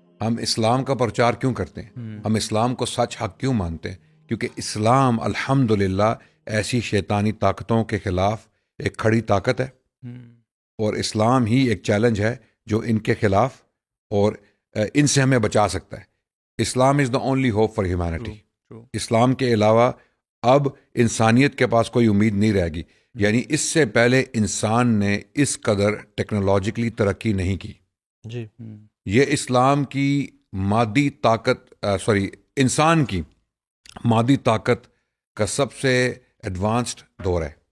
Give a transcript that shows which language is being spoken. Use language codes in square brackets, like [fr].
[ur] ہم اسلام کا پرچار کیوں کرتے ہیں, ہم اسلام کو سچ حق کیوں مانتے ہیں؟ کیونکہ اسلام الحمدللہ ایسی شیطانی طاقتوں کے خلاف ایک کھڑی طاقت ہے, اور اسلام ہی ایک چیلنج ہے جو ان کے خلاف اور ان سے ہمیں بچا سکتا ہے. [en] Islam is the only hope for humanity. [ur] اسلام کے علاوہ اب انسانیت کے پاس کوئی امید نہیں رہے گی. یعنی اس سے پہلے انسان نے اس قدر ٹیکنالوجیکلی ترقی نہیں کی. یہ اسلام کی مادی طاقت انسان کی مادی طاقت کا سب سے ایڈوانسڈ دور ہے.